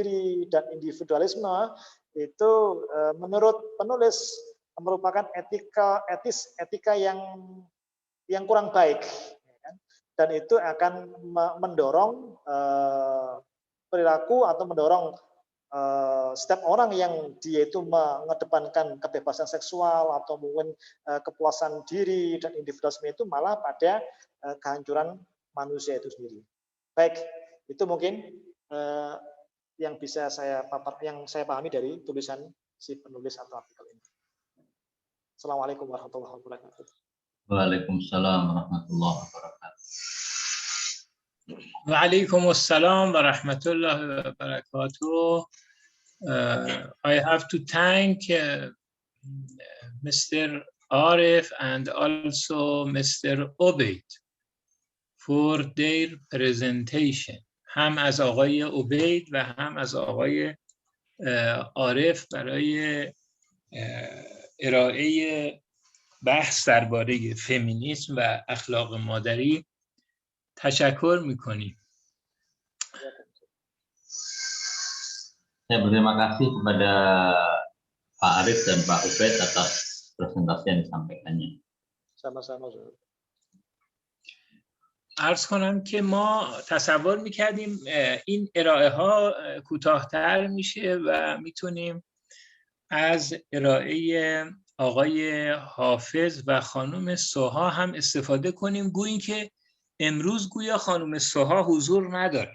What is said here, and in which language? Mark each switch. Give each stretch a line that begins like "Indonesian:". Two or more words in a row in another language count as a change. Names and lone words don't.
Indonesian: diri dan individualisme itu menurut penulis merupakan etika yang kurang baik, dan itu akan mendorong perilaku atau mendorong setiap orang yang dia itu mengedepankan kebebasan seksual atau mungkin kepuasan diri dan individualisme itu malah pada kehancuran manusia itu sendiri. Baik, itu mungkin yang bisa saya pahami dari tulisan si penulis atau artikel ini.
Arabic: السلام عليكم ورحمة الله وبركاته. وعليكم السلام ورحمة الله وبركاته. وعليكم السلام ورحمة الله وبركاته.
English: I have to thank Mr. Arif and also Mr. Obeid for their presentation.
Persian: هم از آقای عبید و هم از آقای عارف برای ارائه بحث درباره فمینیسم و اخلاق مادری تشکر میکنیم.
Indonesian: Saya berterima kasih kepada Pak Arif dan Pak Ubaid atas presentasi yang disampaikannya. Sama-sama.
Persian: عرض کنم که ما تصور میکردیم این ارائه ها کوتاه‌تر میشه و میتونیم از ارائه آقای حافظ و خانم سوها هم استفاده کنیم، گویی که امروز گویا خانم سوها حضور نداره.